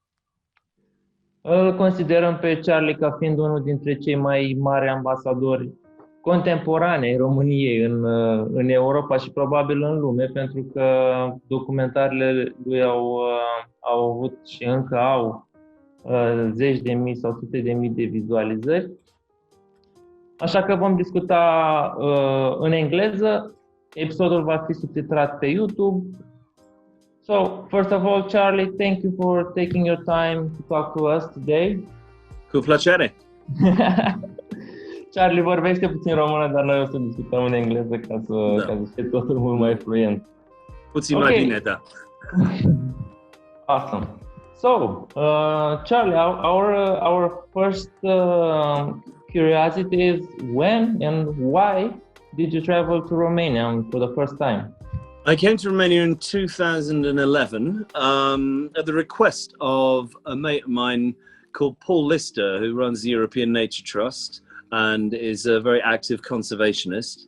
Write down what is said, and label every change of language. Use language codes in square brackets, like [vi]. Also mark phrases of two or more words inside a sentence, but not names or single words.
[ro] Îl considerăm pe Charlie ca fiind unul dintre cei mai mari ambasadori contemporane ai României în Europa și probabil în lume, pentru că documentarele lui au avut și încă au zeci de mii sau sute de mii de vizualizări. Așa că vom discuta în engleză. Episodul va fi subtitrat pe YouTube. [en] So, first of all, Charlie, thank you for taking your time to talk to us today. [ro] Cu plăcere! Charlie vorbește puțin română, dar noi o să discutăm în engleză ca să fie totul mult mai fluent. Puțin mai bine, da. [en] Awesome. So, Charlie, our first curiosity is when and why did you travel to Romania for the first time? I came to Romania in 2011 at the request of a mate of mine called Paul Lister, who runs the European Nature Trust and is a very active conservationist.